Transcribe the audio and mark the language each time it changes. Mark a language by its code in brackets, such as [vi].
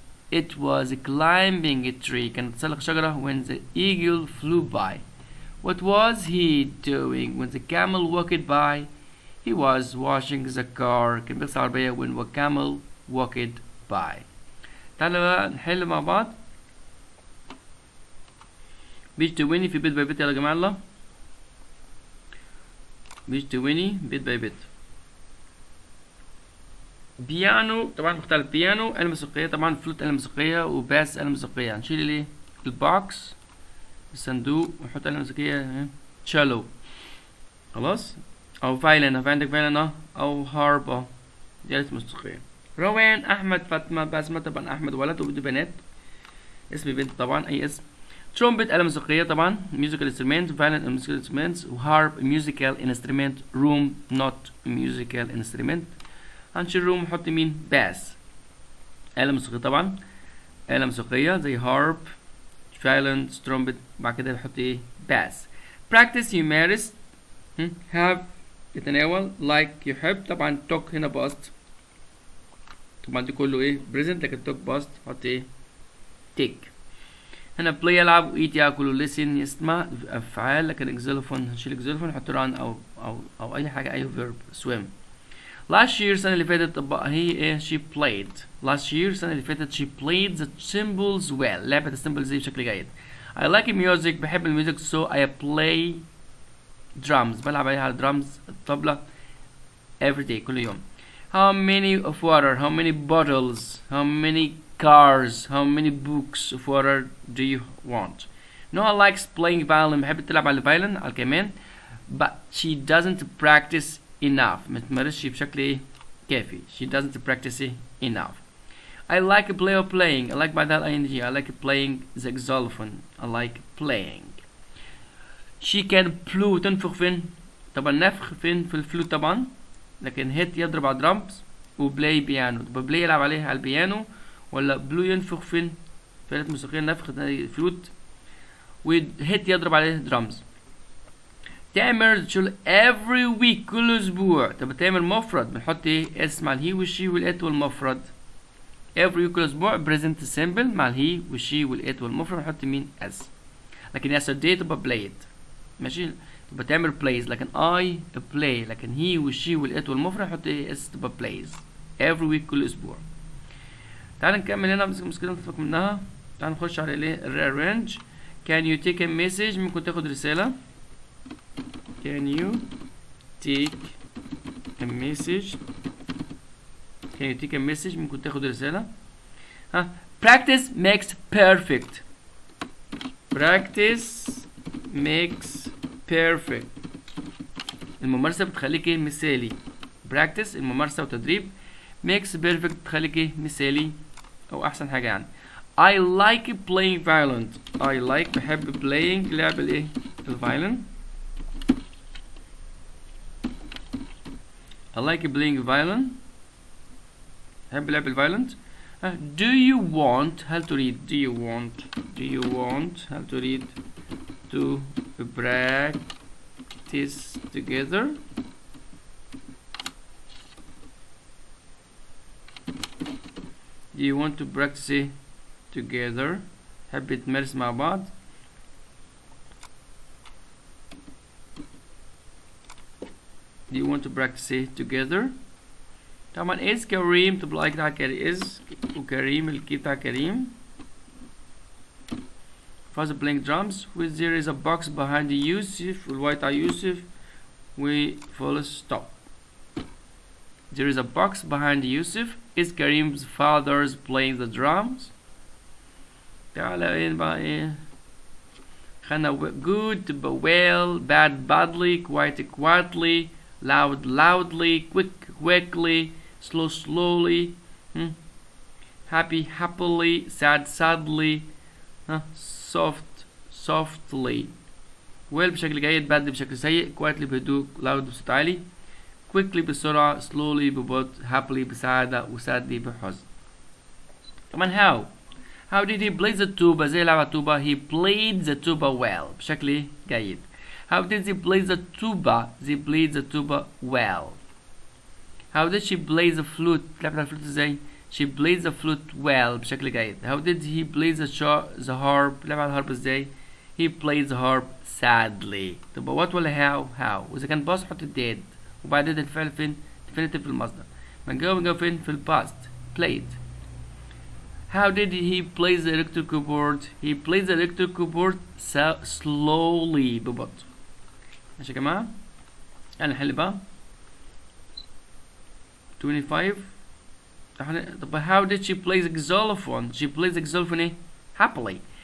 [en] It was climbing a tree. [ar] كان تسلق شجرة [en] when the eagle flew by. What was he doing when the camel walked by? He was washing the car. [ar] كان بيغسل العربية [en] when the camel walked by. [ar] تعالوا بقى نحل مع بعض. بيج 20 في بيت باي بيت يلا يا جماعة. الله مش 20 بيت باي بيت. بيانو طبعا مختلف، بيانو آلة موسيقية، طبعا فلوت آلة موسيقية، وباس آلة موسيقية. هنشيل الايه؟ البوكس، الصندوق، ونحط آلة موسيقية تشالو. خلاص. او فايلن، في عندك فايلن او هارب دي آلة موسيقية. روان، احمد، فاطمة، بسمة. طبعا احمد ولد وبدو بنات، اسم بنت طبعا اي اسم. ترومبت آلة موسيقية طبعا، [en] musical instrument. violin musical instruments. وهارب musical instrument. room not musical instrument. [ar] هنشيل روم ونحط مين؟ باس. آلة موسيقية طبعا، آلة موسيقية زي هارب، violin، ترومبت. بعد كده بحط ايه؟ باس. practice يمارس. have يتناول. like يحب. طبعا talk هنا past، طبعا دي كله ايه؟ present، لكن talk past حط ايه؟ take. هنا play يلعب، eat ياكل، listen يسمع، افعال. لكن exophone هنشيل exophone نحط run او اي حاجه، اي verb. [en] swim. last year [ar] السنه اللي فاتت طبقها هي ايه؟ [en] she played. last year [ar] السنه اللي فاتت [en] she played the cymbals well. [ar] لعبت السيمبلز دي بشكل جيد. [en] I like music، [ar] بحب الميوزك [en] so I play drums، [ar] بلعب عليها على [en] drums الطبلة every day [ar] كل يوم. [en] how many of water، how many bottles، how many cars، how many books of water do you want. Noah likes playing violin، [ar] بحب تلعب على الفايلن على الكمان. [en] but she doesn't practice enough، [ar] ما تمارسش بشكل ايه؟ كافي. [en] she doesn't practice enough. I like play or playing. I like بعدها ing. I like playing the xylophone. I like playing. she can blow، [ar] تنفخ فين؟ طبعا نفخ فين؟ في الفلوت طبعا. لكن hit يضرب على درامز، وبلاي بيانو. طب بلاي يلعب عليها على البيانو، ولا بلو ينفخ فين؟ في آلة موسيقية نفخ فلوت، وهيت يضرب عليه درامز. تامر تشيل [en] every week [ar] كل اسبوع. طب تامر مفرد، بنحط ايه؟ اس مع الهي والشي والات والمفرد. [en] every week [ar] كل اسبوع [en] present simple [ar] مع الهي والشي والات والمفرد بنحط مين؟ اس. لكن yesterday تبقى played. ماشي. تبقى تامر plays، لكن I play، لكن هي والشي والات والمفرد نحط ايه؟ اس تبقى plays. every week كل اسبوع. تعال نكمل هنا مشكلة نفك منها. تعال نخش على الايه؟ rearrange. [en] can you take a message، [ar] ممكن تاخد رسالة. [en] can you take a message، can you take a message، ممكن تاخد رسالة. practice makes perfect. practice makes perfect. [ar] الممارسة بتخليك ايه؟ مثالي. practice الممارسة وتدريب، [en] makes perfect [ar] تخليك ايه؟ مثالي او احسن حاجة يعني. [en] I like playing violin. I like [ar] بحب playing لعب الايه؟ الفايلن. [en] I like playing violin، [ar] بحب لعب الفايلن. [en] do you want، [ar] هل تريد؟ [en] do you want هل تريد to practice together. do you want to practice together، [ar] حب تمارس مع بعض. [en] do you want to practice together. [ar] طبعا is كريم تبقى like بتاع is، وكريم الكي بتاع كريم. [en] father playing drums. with there is a box behind يوسف، [ar] والواي بتاع يوسف، و [en] full stop. there is a box behind يوسف. is Karim's father's playing the drums. [ar] تعالى ايه بقى ايه؟ خلنا [en] good تبقى well، bad badly، quiet quietly، loud loudly، quick quickly، slow slowly، happy happily، sad sadly، soft softly. [ar] well بشكل جيد، bad بشكل سيء، quietly بهدوء، loud بصوت عالي، quickly بسرعة، slowly ببطء، happily بسعادة، وsadly بحزن. [en] كمان how did he play the tuba؟ [ar] زي لعب التوبة. [en] he played the tuba well [ar] بشكل جيد. [en] how did he play the tuba؟ they played the tuba well. how did she play the flute؟ [ar] لعبت الفلوت ازاي؟ [en] she played the flute well [ar] بشكل جيد. [en] how did he play the harp؟ [ar] لعب على الهارب ازاي؟ [en] he played the harp sadly. [ar] تبقى what ولا how؟ وإذا كان باص حط did، وبعدين الفعل فين؟ definitive في المصدر. بنجاوب فين؟ في الباست played. [en] how did he play the electric keyboard؟ he played the electric keyboard slowly [ar] ببطء. ماشي يا جماعة؟ يعني نحل بقى 25. [en] طب how did she play the xylophone? She plays the xylophone ايه؟ happily.